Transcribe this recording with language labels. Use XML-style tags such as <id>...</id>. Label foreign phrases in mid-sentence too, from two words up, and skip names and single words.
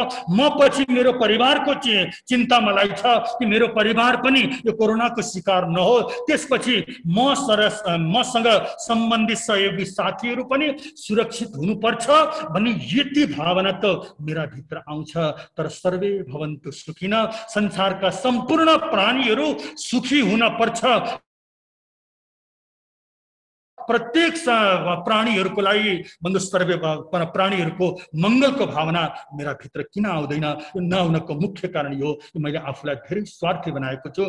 <ne>म पछि मेरो परिवारको चिन्ता मलाई छ कि मेरो परिवार पनि यो कोरोनाको शिकार नहो, त्यसपछि मसँग सम्बन्धित सहयोगी साथीहरू पनि सुरक्षित हुनुपर्छ भन्ने यति भावना त मेरा भित्र आउँछ।</ne> <sa>तर सर्वे भवन्तु सुखिनः,</sa> <ne>संसारका सम्पूर्ण प्राणीहरू सुखी हुन पर्छ, प्रत्येक प्राणीहरूको लागि बन्धु सर्वे प्राणीहरूको मङ्गलको भावना मेरा भित्र किन आउँदैन, यो नहुनको मुख्य कारण यो मैले आफूलाई धेरै स्वार्थी बनाएको छु।</ne>